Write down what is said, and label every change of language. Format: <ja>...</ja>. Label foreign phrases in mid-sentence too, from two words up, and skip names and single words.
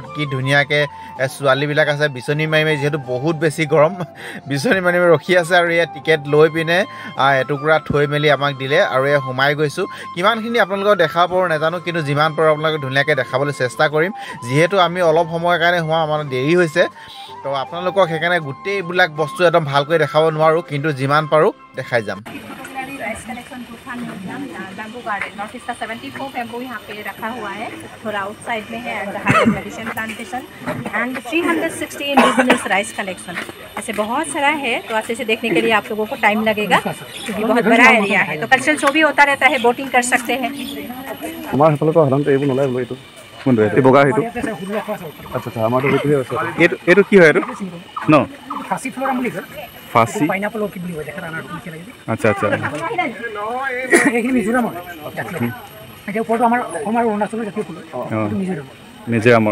<as>কি ধুনীয়াকৈ ছোৱালীবিলাক আছে বিচনী মাৰি মাৰি যিহেতু বহুত বেছি গৰম বিচনী মাৰি মাৰি ৰখি আছে আৰু এয়া টিকেট লৈ পিনে এটুকুৰা থৈ মেলি আমাক দিলে আৰু এয়া সোমাই গৈছোঁ কিমানখিনি আপোনালোকক দেখাব পাৰোঁ নাজানো কিন্তু যিমান পাৰোঁ আপোনালোকে ধুনীয়াকৈ দেখাবলৈ চেষ্টা কৰিম যিহেতু আমি অলপ সময়ৰ কাৰণে হোৱা আমাৰ দেৰি হৈছে তো আপোনালোকক সেইকাৰণে গোটেইবিলাক বস্তু একদম ভালকৈ দেখাব নোৱাৰোঁ কিন্তু যিমান পাৰোঁ দেখাই যাম</as> <en>rice collection</en> <hi>तूफान</hi> <en>museum bamboo garden north east</en> <hi>का 74 बैम्बू यहाँ पे रखा हुआ है थोड़ा आउटसाइड में है एंड</hi> <en>hydroid medicine plantation and 360 indigenous rice collection</en> <hi>ऐसे बहुत सारा है तो अच्छे से देखने के लिए आप लोगों को टाइम लगेगा क्योंकि बहुत बड़ा एरिया है तो</hi> <en>cultural show</en> <hi>भी होता रहता है बोटिंग कर सकते हैं</hi> <as>আমাৰ সেইফালেতো সাধাৰণতে এইবোৰ নোলাই বোলো এইটো কোনটো এইটো বগা সেইটো আচ্ছা আচ্ছা আমাৰতো সেইটোহে আছে এইটো কি হয় এইটো ন ফাঁসি ফ্লোরাম বুলি কয় ফাঁচি</as> <en>pineapple orchid</en> <as>বুলি কয় দেখা ৰানাৰ কি লাগে আচ্ছা আচ্ছা এইখিনি মিজোৰামৰ এতিয়া ওপৰতো আমাৰ অসম আৰু অৰুণাচলৰ জাতীয় ফুল মিজোৰামৰ</as>